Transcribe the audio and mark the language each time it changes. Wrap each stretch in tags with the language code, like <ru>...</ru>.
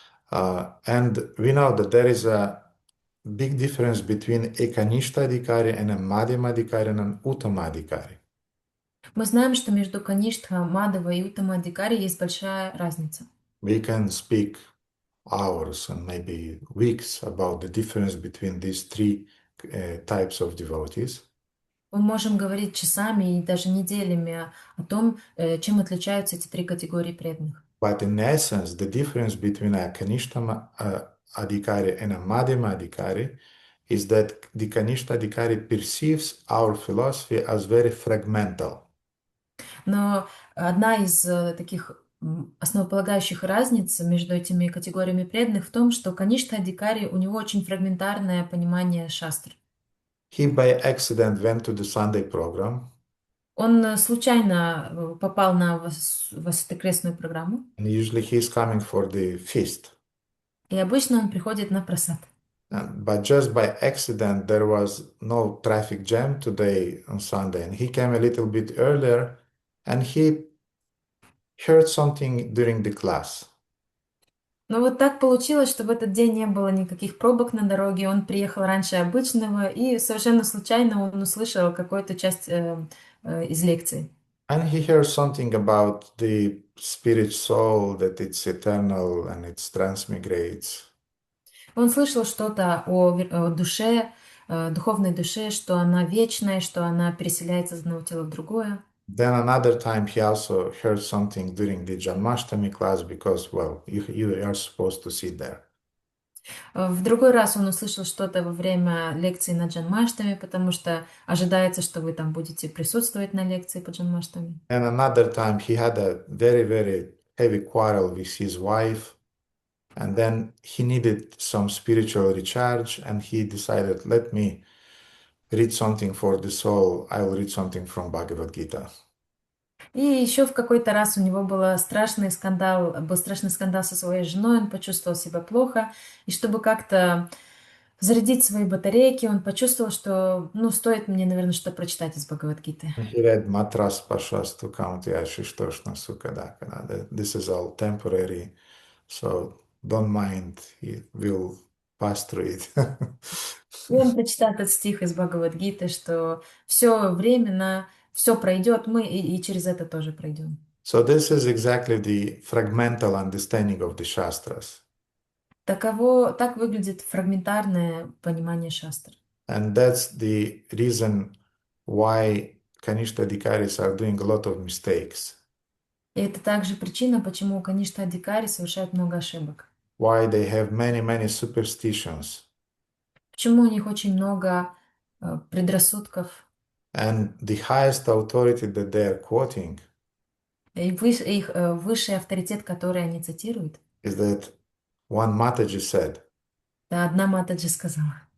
<en>And we know that there is a big difference between a Kanishta Adhikari and a Madhyama Adhikari and an Uttama Adhikari.</en> <ru>Мы знаем, что между Каништха, Мадава и Уттама Адhikari есть большая разница.</ru> <en>We can speak hours and maybe weeks about the difference between these three types of devotees.</en> <ru>Мы можем говорить часами и даже неделями о том, чем отличаются эти три категории преданных.</ru> <en>But in essence, the difference between a Kanishta Adhikari and a Madhyama Adhikari is that the Kanishta Adhikari perceives our philosophy as very fragmental.</en> <ru>Но одна из таких основополагающих разниц между этими категориями преданных в том, что Каништа Адhikari, у него очень фрагментарное понимание шастр.</ru> <en>He by accident went to the Sunday program.</en> <ru>Он случайно попал на воскресную программу.</ru> <en>And usually he's coming for the feast.</en> <ru>И обычно он приходит на прасад.</ru> <en>But just by accident, there was no traffic jam today on Sunday. And he came a little bit earlier and he heard something during the class.</en> <ru>Но вот так получилось, что в этот день не было никаких пробок на дороге. Он приехал раньше обычного, и совершенно случайно он услышал какую-то часть из лекции.</ru> <en>And he heard something about the spirit soul, that it's eternal and it transmigrates.</en> <ru>Он слышал что-то о душе, духовной душе, что она вечная, что она переселяется из одного тела в другое.</ru> <en>Then another time he also heard something during the Janmashtami class because, well, you are supposed to sit there.</en> <ru>В другой раз он услышал что-то во время лекции на Джанмаштами, потому что ожидается, что вы там будете присутствовать на лекции по Джанмаштами.</ru> <en>And another time he had a very, very heavy quarrel with his wife. And then he needed some spiritual recharge and he decided, let me read something for the soul. I will read something from Bhagavad Gita.</en> <ru>И еще в какой-то раз у него был страшный скандал со своей женой, он почувствовал себя плохо, и чтобы как-то зарядить свои батарейки, он почувствовал, что, стоит мне, наверное, что-то прочитать из Бхагавад-гиты.</ru> <en>He read</en> <sa>Matras Pashastu Kauntiya Shishtoshna Sukadakana.</sa> <en>This is all temporary, so don't mind, he will pass through it.</en> <ru>И он прочитал этот стих из Бхагавад-гиты, что все временно, все пройдет, мы и через это тоже пройдем.</ru> <en>So this is exactly the fragmental understanding of the Shastras.</en> <ru>Так выглядит фрагментарное понимание шастр.</ru> <en>And that's the reason why Kanishta Adhikaris are doing a lot of mistakes.</en> <ru>И это также причина, почему, конечно, Адhikari совершают много ошибок.</ru> <en>Why they have many, many superstitions.</en> <ru>Почему у них очень много предрассудков.</ru> <en>And the highest authority that they are quoting</en> <ru>И их высший авторитет, который они цитируют,</ru> <en>is that one Mataji said.</en> <ru>да, одна Матаджи сказала.</ru>